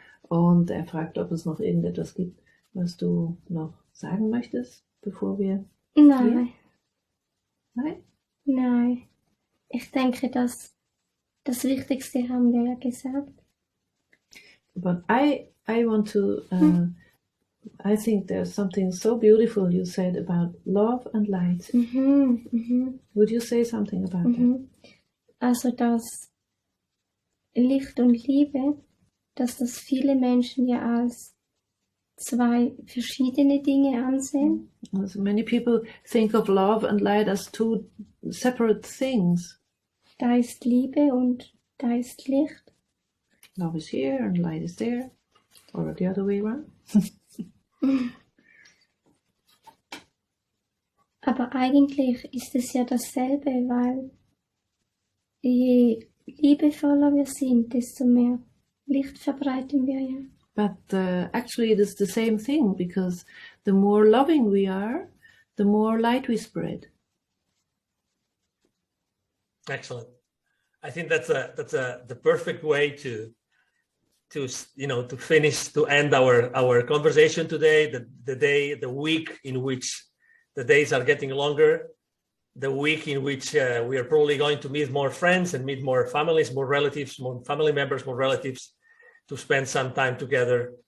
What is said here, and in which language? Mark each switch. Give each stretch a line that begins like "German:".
German: Und er fragt, ob es noch irgendetwas gibt, was du noch sagen möchtest, bevor wir... Nein. Nein? Nein. Ich denke, das Wichtigste haben wir ja gesagt.
English: But I want to... I think there's something so beautiful you said about love and light. Would you say something about that?
German: Also, dass Licht und Liebe, dass das viele Menschen ja als zwei verschiedene Dinge ansehen.
English: Also many people think of love and light as two separate things.
German: Da ist Liebe und da ist Licht.
English: Love is here and light is there, or the other way around.
German: Aber eigentlich ist es ja dasselbe, weil je liebevoller wir sind, desto mehr Licht verbreiten wir ja.
English: But actually it is the same thing, because the more loving we are, the more light we spread. Excellent. I think that's the perfect way to finish, to end our conversation today, the week in which the days are getting longer, the week in which we are probably going to meet more friends and meet more families, more relatives, more family members, more relatives, to spend some time together.